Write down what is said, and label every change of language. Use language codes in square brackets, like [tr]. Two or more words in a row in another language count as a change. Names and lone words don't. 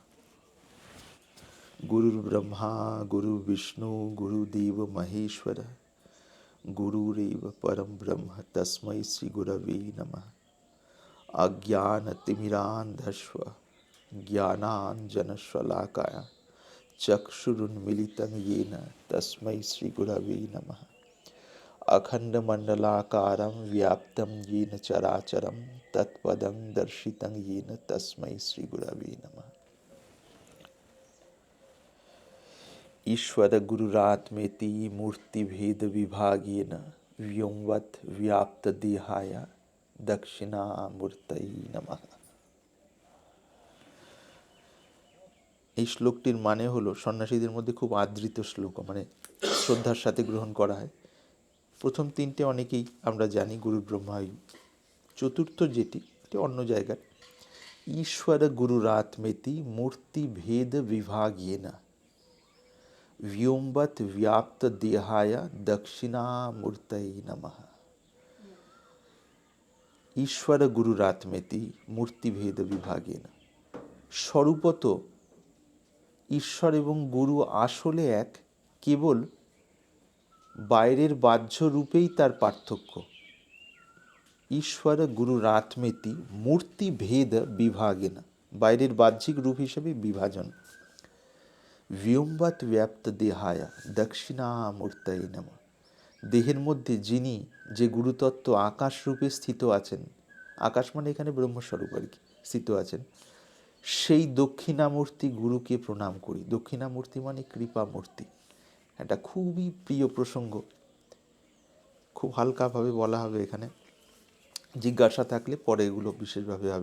[sa] গুরুর ব্রহ্মা গুরু বিষ্ণু গুরুদেব মহেশ্বর গুরুরেব পরম ব্রহ্ম তস্मै শ্রী গুরবে নমঃ। অজ্ঞানতিমিরান্ধস্ব জ্ঞানাঞ্জনশলাকায় চক্ষুरुन्मीलितं येन तस्मै श्री गुरवे नमः। अखण्डमण्डलाकारं व्याप्तं येन चराचरं तत्पदं दर्शितं येन तस्मै श्री गुरवे नमः। ईश्वर गुरुरात्मेति मूर्तिभेद विभागेन व्योमवत् व्याप्त देहाय दक्षिणामूर्तये नमः। [bn] এই শ্লোকটির মানে হলো, সন্ন্যাসীদের মধ্যে খুব আদৃত শ্লোক, মানে শ্রদ্ধার সাথে গ্রহণ করা হয়। প্রথম তিনটে অনেকেই আমরা জানি, [sa] গুরু ব্রহ্মা। [bn] চতুর্থ যেটি, এটি অন্য জায়গার, [sa] ঈশ্বর গুরুরাত্মেতি মূর্তি ভেদ বিভাগেনা। व्योमवत व्याप्त देहाय दक्षिणामूर्तये नमः। ঈশ্বর গুরুরাত্মেতি মূর্তিভেদ বিভাগেন। [bn] স্বরূপত ঈশ্বর এবং গুরু আসলে এক, কেবল বাইরের বাহ্য রূপেই তার পার্থক্য। [sa] ঈশ্বর গুরুরাত্মেতি মূর্তিভেদ বিভাগেন, [bn] বাইরের বাহ্যিক রূপ হিসেবে বিভাজন। [sa] व्योमवत व्याप्त देहाय दक्षिणामूर्तये नमः। [bn] দেহের মধ্যে যিনি যে গুরুতত্ত্ব আকাশ রূপে স্থিত আছেন, আকাশ মানে এখানে ব্রহ্মস্বরূপ আর কি, স্থিত আছেন, সেই দক্ষিণামূর্তি গুরুকে প্রণাম করি। দক্ষিণামূর্তি মানে কৃপামূর্তি। এটা খুবই প্রিয় প্রসঙ্গ, খুব হালকাভাবে বলা হবে এখানে, জিজ্ঞাসা থাকলে পরে এগুলো বিশেষভাবে হবে।